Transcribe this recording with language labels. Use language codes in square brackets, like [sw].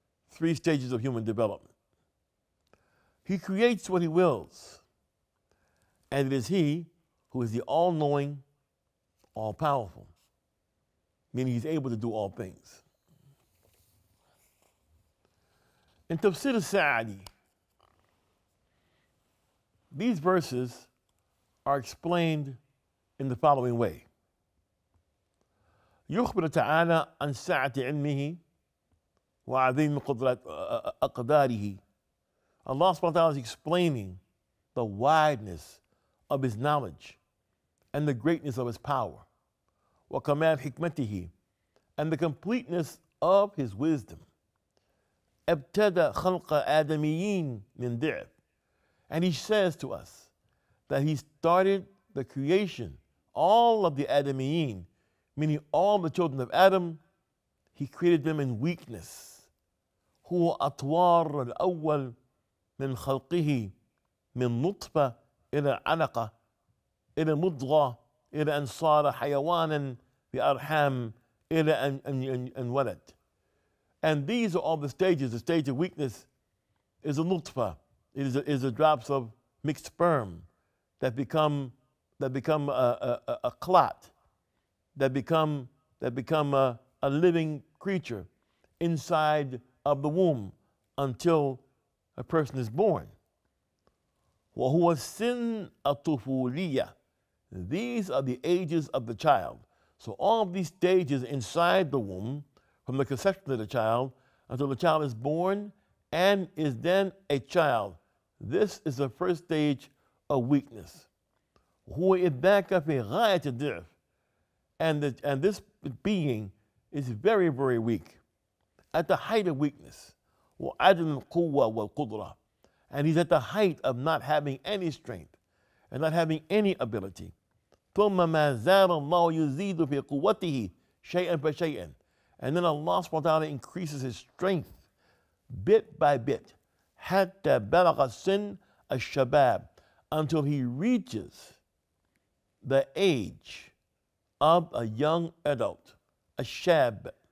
[en] 3 stages of human development. He creates what he wills, and it is he who is the all-knowing, all-powerful, meaning he's able to do all things. In Tafsir al-Sa'adi, these verses are explained in the following way. [ar] يخبر تعالى عن سعة علمه وعظيم أقداره. [en] Allah subhanahu wa ta'ala is explaining the wideness of His knowledge and the greatness of His power. [ar] وكمال حكمته, [en] and the completeness of His wisdom. [ar] ابتدى خلق آدميين من ضعف. [en] And He says to us that He started the creation, all of the Adamiyin, meaning all the children of Adam, He created them in weakness. [ar] هو أطوار الأول من خلقه من نطفة إلى علقة إلى مضغة إلى أن صار حيوانا بأرحام إلى أن ولد. [en] And these are all the stages. The stage of weakness is a nutfa. It is the drops of mixed sperm that become a clot, that become a living creature inside of the womb until a person is born. [ar] وهو سن الطفولية. [en] These are the ages of the child. So all of these stages inside the womb, from the conception of the child until the child is born and is then a child, this is the first stage of weakness. [ar] هو إذاك في غاية الضعف. [en] And this being is very, very weak, at the height of weakness. [ar] وعدم القوة والقدرة. [en] And he's at the height of not having any strength and not having any ability. [ar] ثم ما زال الله يزيد في قوته شيئا فشيئا. [en] And then Allah subhanahu wa ta'ala increases His strength bit by bit. [ar] حتى بلغ سن الشباب, [en] until He reaches the age of a young adult, a shab.